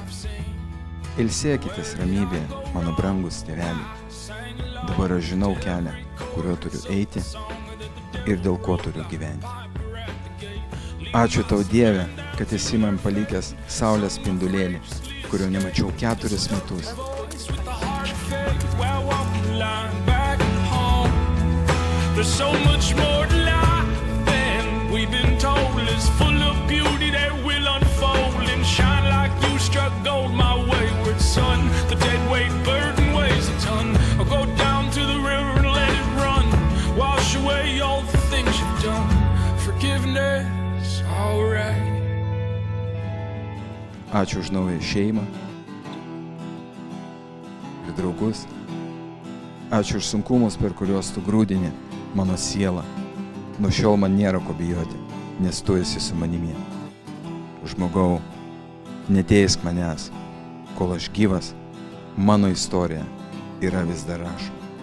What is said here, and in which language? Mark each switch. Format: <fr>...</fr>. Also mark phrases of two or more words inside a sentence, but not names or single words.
<lt>Ilsėkitės ramybėje, mano brangus tėveliai. Dabar aš žinau kelią, kuriuo turiu eiti ir dėl ko turiu gyventi. Ačiū tau, Dieve, kad esi man palikęs saulės spindulėlį, kurio nemačiau 4 metus.</lt> <en>There's so much more to life than we've been told. It's full of beauty that will unfold and shine like you struck gold, my wayward son. The dead weight burden weighs a ton. I'll go down to the river and let it run. Wash away all the things you've done. Forgiveness, alright.</en> <lt>Ačiū už naują šeimą ir draugus. Ačiū už sunkumus, per kuriuos tu grūdini mano sielą. Nuo šiol man nėra ko bijoti, nes tu esi su manimi. Žmogau, neteisk manęs, kol aš gyvas, mano istorija yra vis dar rašoma.</lt>